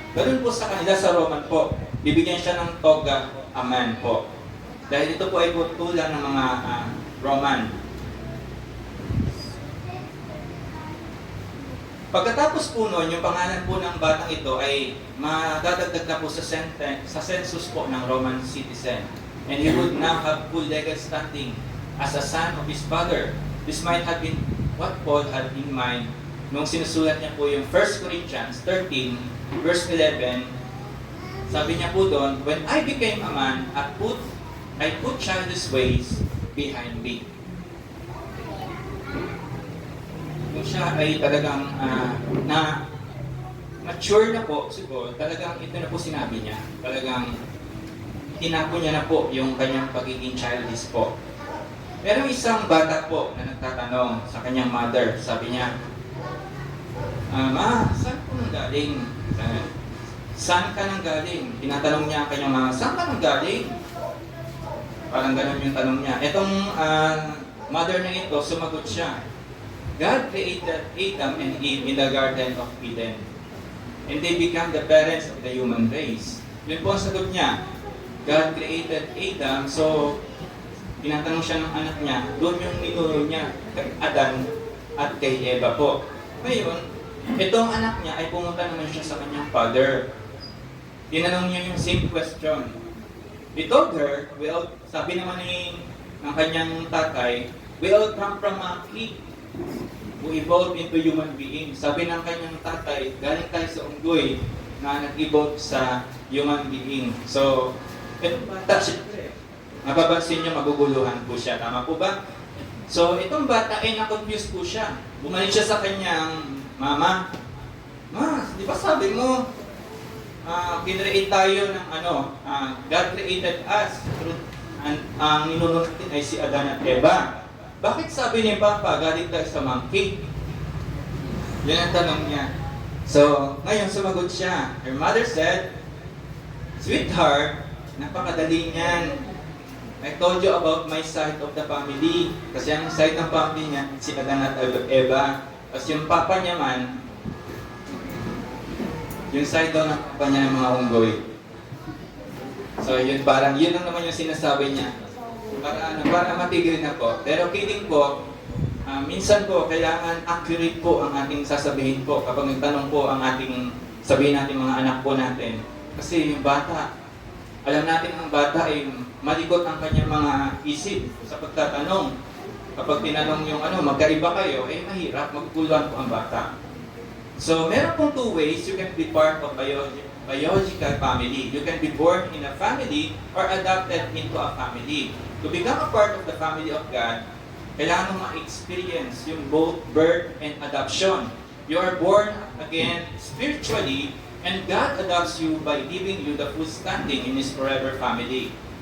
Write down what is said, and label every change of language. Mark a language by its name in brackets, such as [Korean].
[Filipino] Ganun po sa kanila sa Roman po, bibigyan siya ng toga a man po. Dahil ito po ay putulan ng mga Roman. Pagkatapos po nun, yung pangalan po ng batang ito ay madadagdag na po sa census po ng Roman citizen. [English] And he would now have full legal standing as a son of his father. This might have been what Paul had in mind [Filipino] nung sinusulat niya po yung [English] 1 Corinthians 13, verse 11. [Filipino] Sabi niya po doon, [English] when I became a man, I put childish ways behind me. [Filipino] Kung siya ay talagang na mature na po siguro, talagang ito na po sinabi niya. Talagang tinapo niya na po yung kanyang pagiging childish po. Pero isang bata po na nagtatanong sa kanyang mother, sabi niya, Ma, saan po nang galing? Saan ka nang galing? Tinatanong niya ang kanyang mama, saan ka nang galing? Parang ganun yung tanong niya. Itong mother na ito, sumagot siya. [English] God created Adam and Eve in the Garden of Eden. And they become the parents of the human race. [Filipino] Yun po ang sagot niya. [English] God created Adam, [Filipino] so tinatanong siya ng anak niya, doon yung ninuro niya kay Adan at kay Eva po. Ngayon, itong anak niya ay pumunta naman siya sa kanyang father. Tinanong niya yung same question. [English] He told her, well, [Filipino] sabi naman ng kanyang tatay, [English] We all come from monkey who evolved into human being. [Filipino] Sabi ng kanyang tatay, galing tayo sa unggoy na nag-evolve sa human being. So, itong bata, siyempre, mapapansin nyo, maguguluhan po siya. Tama po ba? So, itong bata ay na-confuse po siya. Bumalik siya sa kanyang mama. Ma, di ba sabi mo, kinreate tayo ng [English] God created us. [Filipino] Ang ninunod natin ay si Adan at Eva. Bakit sabi ni Papa, galing tayo sa monkey? Yan ang tanong niya. So, ngayon sumagot siya. [English] Her mother said, "Sweetheart, [Filipino] napakadali niyan. [English] I told you about my side of the family." [Filipino] Kasi ang side ng family niya, si Adan at Eva. Tapos yung papa niya man, yung side daw ng papa niya ng mga unggoy. So yun parang, yun lang naman yung sinasabi niya. Para matigil na po. Pero kidding po, minsan po, kailangan accurate po ang ating sasabihin po kapag nagtanong po ang ating, sabihin natin mga anak po natin. Kasi yung bata, alam natin ang bata ay malikot ang kanyang mga isip sa pagtatanong. Kapag tinanong yung magkaiba kayo, mahirap, maguguluhan po ang bata. [English] So, [Filipino] meron pong [English] two ways you can be part of biological family. You can be born in a family or adopted into a family. To become a part of the family of God, [Filipino] kailangan mo ma-experience yung [English] both birth and adoption. You are born again spiritually, and God adopts you by giving you the full standing in His forever family.